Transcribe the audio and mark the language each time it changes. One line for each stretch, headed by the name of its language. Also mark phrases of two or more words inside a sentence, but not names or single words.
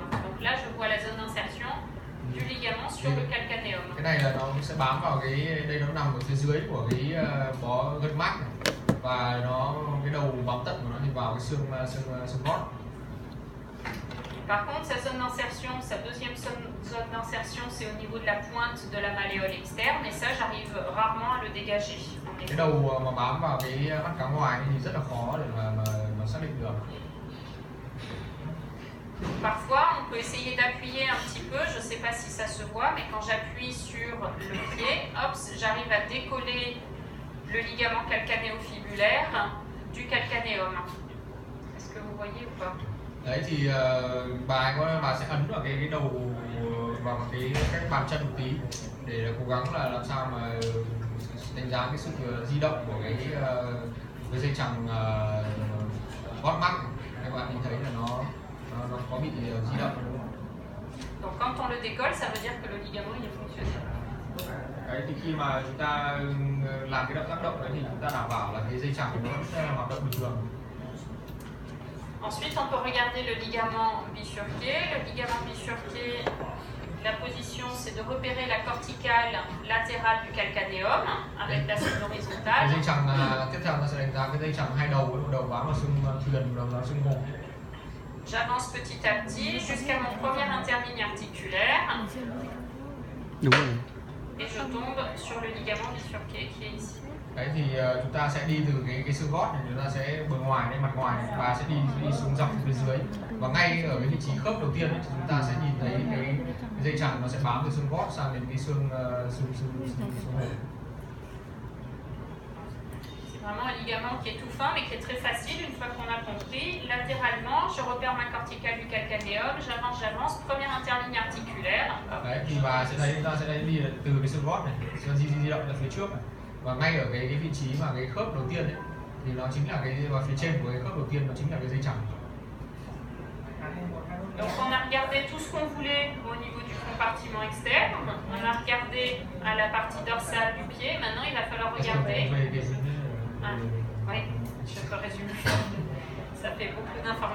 French: Donc là je vois la zone d'insertion du ligament sur le calcanéum.
Vietnamese: Cái này là nó sẽ bám vào đây nó nằm ở phía dưới của cái bó gân mắt này. Và cái đầu bám tận của nó thì vào cái xương gót.
French: Par contre, sa zone d'insertion, sa deuxième zone d'insertion, c'est au niveau de la pointe de la malléole externe, et ça, j'arrive rarement à le dégager.
Vietnamese: Cái đầu mà bám vào cái mắt cá ngoài thì rất là khó để mà xác định được.
French: Parfois, on peut essayer d'appuyer un petit peu, je ne sais pas si ça se voit, mais quand j'appuie sur le pied, hop, j'arrive à décoller le ligament calcanéo-fibulaire du calcanéum. Est-ce que vous voyez ou pas?
Vietnamese: Đấy thì bà sẽ ấn vào cái đầu vào cái bàn chân một tí để cố gắng là làm sao mà đánh giá cái sự di động của cái dây chằng gót mắt. Các bạn nhìn thấy là nó có bị di động đúng không?
French: Donc quand on le décolle, ça veut dire que le ligament il est fonctionnel.
Vietnamese: Đấy thì khi mà chúng ta làm cái động tác động đấy thì chúng ta đảm bảo là cái dây chằng nó sẽ hoạt động bình thường.
French: Ensuite, on peut regarder le ligament bifurqué. Le ligament bifurqué, la position, c'est de repérer la corticale latérale du calcanéum avec la zone horizontale.
Vietnamese: Cái dây chằng tiếp theo ta sẽ đánh giá cái dây chằng hai đầu, đầu bám vào xương sườn, đầu vào xương hông.
French: J'avance petit à petit jusqu'à mon premier interligne articulaire.
Vietnamese: Đúng rồi.
French: Et je tombe sur le ligament bifurqué qui est ici.
Vietnamese: Đấy thì chúng ta sẽ đi từ cái xương gót này, chúng ta sẽ bờ ngoài lên mặt ngoài này, và sẽ đi xuống dọc phía dưới, và ngay ở cái vị trí khớp đầu tiên ấy, thì chúng ta sẽ nhìn thấy cái dây chằng nó sẽ bám từ xương gót sang đến cái xương hông.
French: C'est vraiment un ligament qui est tout fin mais qui est très facile une fois qu'on a compris. Latéralement, je repère ma corticale du calcanéum, j'avance, première interligne articulaire.
Vietnamese: Đấy thì bà sẽ thấy, chúng ta sẽ đi từ cái xương gót này, di động ra phía trước này. Và ngay ở cái vị trí mà cái khớp đầu tiên ấy, thì nó chính là và phía trên của cái khớp đầu tiên nó chính là cái dây chằng.
French: Donc on a regardé tout ce qu'on voulait au niveau du compartiment externe, on a regardé à la partie dorsale du pied, maintenant il va falloir regarder. Oui, je peux résumer. Ça fait beaucoup d'informations.